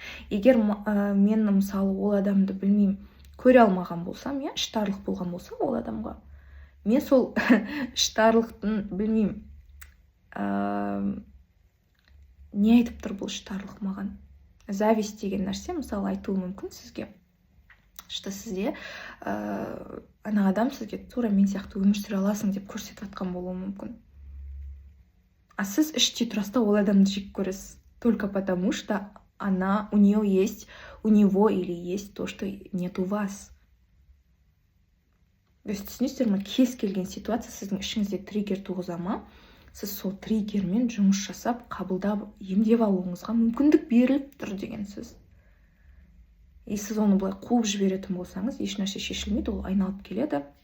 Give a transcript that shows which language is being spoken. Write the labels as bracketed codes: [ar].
[kk] Егер мен мысалы ол адамды білмеймін, көре алмаған болсам, иә, іштарлық болған болса ол адамға, мен сол іштарлықтың білмеймін, не айтып тұр бұл іштарлық маған? Зависть деген нәрсе мысалы айтуы мүмкін сізге, что сізде ана адам сізге тура мен сияқты өмір сүре аласың деп көрсетіп жатқан болуы мүмкін. А сіз іштей тұрасыз да ол адамды жек көресіз, [ru] только потому что у него или есть то, что нет у вас. То есть [kk] түсінесіздер ме, кез келген ситуация сіздің ішіңізде триггер туғыза ма, сіз сол триггермен жұмыс жасап, қабылдап, емдеп алуыңызға мүмкіндік беріліп тұр деген сөз. И сіз оны былай қуып жіберетін болсаңыз, ешнәрсе шешілмейді, ол айналып келеді.